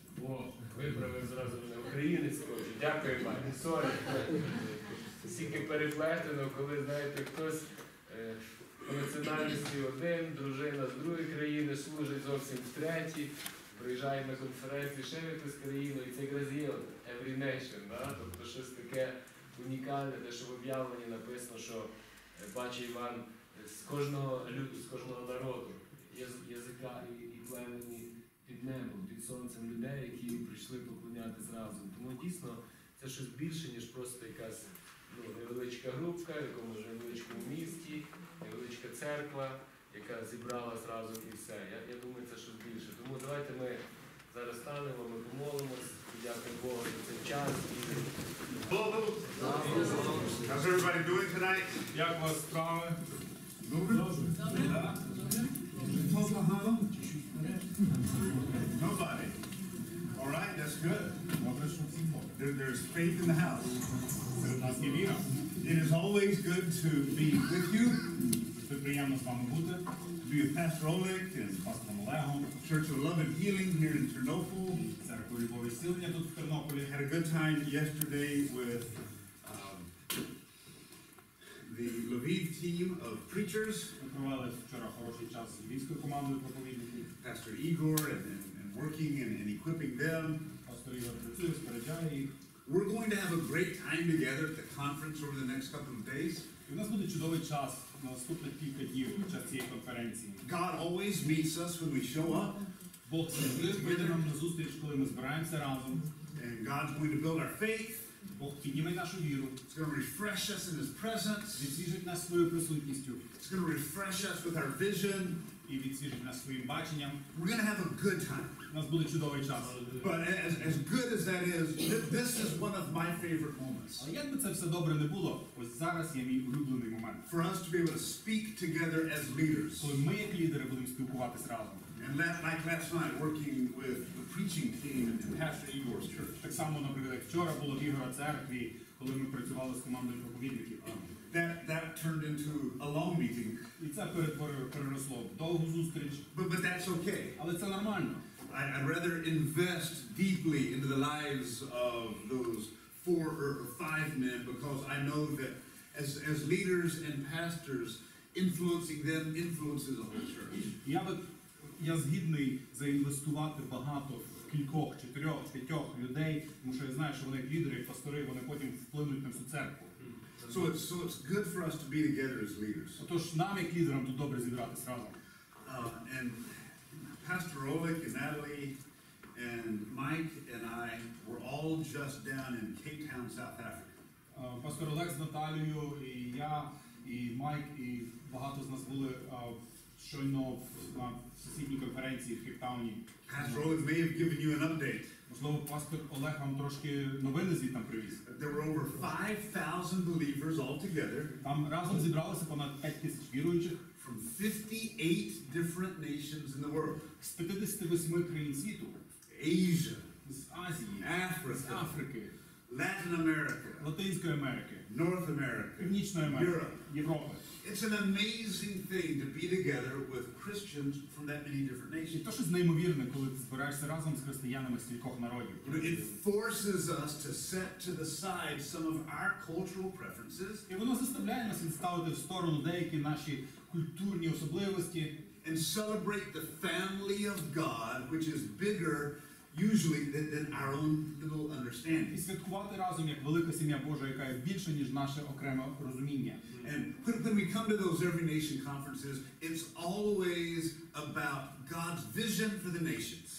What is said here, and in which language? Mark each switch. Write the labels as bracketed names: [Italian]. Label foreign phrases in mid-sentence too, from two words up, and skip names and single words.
[Ukrainian] О, виправив зразу мене, українець з Польщі. Дякую, пані, сорі. Стільки переплетено, коли, знаєте, хтось по національності один, дружина з другої країни, служить зовсім в третій, приїжджає на конференцію ще в якусь країну, і це якраз є [English] every nation, [Ukrainian] да? Тобто щось таке унікальне, те, що в об'явленні написано, що бачить Іван з кожного люду, з кожного народу, язика і племені під небом, під сонцем людей, які прийшли поклонятись разом. Тому дійсно це щось більше, ніж просто якась невеличка групка, в якомусь невеличкому місті, невеличка церква, яка зібралась разом і все. Я думаю, це щось більше. Тому давайте ми зараз станемо, ми помолимось, дякуємо Богу за цей час. [English] How's everybody doing tonight? [Ukrainian] Як у вас справи? [English] Nobody. All right, that's good. There's faith in the house. It is always good to be with you. To be with Pastor Oleg and Church of Love and Healing here in Ternopil. [Ukrainian] Церква Любов і Зцілення тут в Тернополі. [English] Had a good time yesterday with the Lviv team of preachers. [Ukrainian] Ми провели вчора хороший час з львівською командою проповідників. [English] Pastor Igor and working and equipping them. [Ukrainian] Пастор Ігор працює, споряджає їх. [English] We're going to have a great time together at the conference over the next couple of days. [Ukrainian] І у нас буде чудовий час на наступних кілька днів під час цієї конференції. [English] God always meets us when we show up. [Ukrainian] Бог завжди прийде нам на зустріч, коли ми збираємося разом. [English] And God's going to build our faith. [Ukrainian] Бог підніме нашу віру. [English] It's going to refresh us in His presence. [Ukrainian] Відсвіжить нас своєю присутністю. [English] It's going to refresh us with our vision. [Ukrainian] І відсвіжить нас своїм баченням. [English] We're going to have a good time. [Ukrainian] У нас буде чудовий час. [English] But as good as that is, this is one of my favorite moments. [Ukrainian] Але як би це все добре не було, ось зараз є мій улюблений момент. [English] For us to be able to speak together as leaders. [Ukrainian] Коли ми як лідери будемо спілкуватись разом. [English] And like last night, working with the preaching team in Pastor Igor's church. [Ukrainian] Так само, наприклад, як вчора було в Ігора церкві, коли ми працювали з командою проповідників. [English] That turned into a long meeting. [Ukrainian] І це переросло в довгу зустріч. [English] But that's okay. [Ukrainian] Але це нормально. [English] I'd rather invest deeply into the lives of those 4 or 5 men because I know that as leaders and pastors, influencing them influences the whole church. [Ukrainian] Я згідний заінвестувати багато в кількох, 4-5 людей, тому що я знаю, що вони як лідери, як пастори, вони потім вплинуть на всю церкву. [English] So it's good for us to be together as leaders. [Ukrainian] Отож, нам як лідерам тут добре зібратись разом. [English] And Pastor Oleg and Natalie and Mike and I were all just down in Cape Town, South Africa. [Ukrainian] Пастор Олег з Наталією, і я, і Майк, і багато з нас були щойно на сусідній конференції в Кейптауні. [English] Pastor Oleg may have given you an update. [Ukrainian] Можливо, пастор Олег вам трошки новини звідти привіз. [English] There were over 5,000 believers altogether. [Ukrainian] Там разом зібралося понад 5,000 віруючих. [English] From 58 different nations in the world. [Ukrainian] З 58 країн світу. [English] Asia, [Ukrainian] з Азії, [English] Africa, [Ukrainian] з Африки, [English] Latin America, [Ukrainian] Латинської Америки, [English] North America, [Ukrainian] Північної Америки, [English] Europe. [Ukrainian] Європи. [English] It's an amazing thing to be together with Christians from that many different [Ukrainian] І [English] nations. [Ukrainian] то щось неймовірне, коли ти збираєшся разом з християнами з кількох народів. [English] It forces us to set to the side some of our cultural preferences [Ukrainian] І воно заставляє нас відставити в сторону деякі наші культурні особливості [English] and celebrate the family of God, which is bigger usually than our own little [Ukrainian] і [English] understanding. [Ukrainian] святкувати разом як велика сім'я Божа, яка є більше, ніж наше окреме розуміння. [English] And when we come to those every nation conferences, it's always about God's vision for the nations.